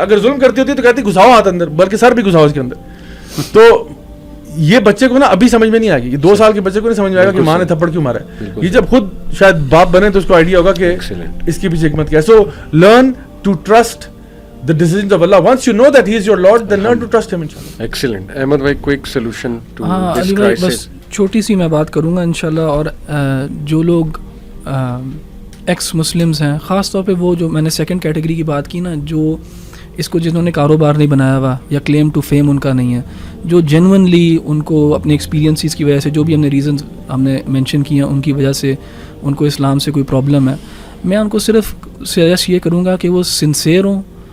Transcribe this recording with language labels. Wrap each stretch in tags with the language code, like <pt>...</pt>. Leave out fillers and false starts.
<ur>اگر ظلم کرتی ہوتی تو کہتی گھساؤ ہاتھ اندر, بلکہ سر بھی گھساؤ اس کے اندر. تو یہ بچے کو نا ابھی سمجھ میں نہیں آئے گی, یہ 2 سال کے بچے کو نہیں سمجھ میں آئے گا کہ ماں نے تھپڑ کیوں مارا ہے. یہ جب خود شاید باپ بنے تو اس کو آئیڈیا ہوگا کہ اس کے پیچھے حکمت کیا ہے.</ur> <en>So learn to trust the decisions of Allah. Once you know that he is your Lord, then learn to trust him inshallah. Excellent. Ahmed bhai, quick solution to this Ali crisis.</en> <ur>بس چھوٹی سی میں بات کروں گا انشاءاللہ. اور جو لوگ x Muslims ہیں, خاص طور پہ وہ جو میں نے سیکنڈ کیٹیگری کی بات کی نا, جو اس کو جنہوں نے کاروبار نہیں بنایا ہوا یا کلیم ٹو فیم ان کا نہیں ہے, جو جینونلی ان کو اپنے ایکسپیرینسز کی وجہ سے, جو بھی ہم نے ریزنز ہم نے مینشن کیے ہیں ان کی وجہ سے ان کو اسلام سے کوئی پرابلم ہے, میں ان کو صرف سجیسٹ یہ کروں گا کہ وہ سنسیئر ہوں.</ur>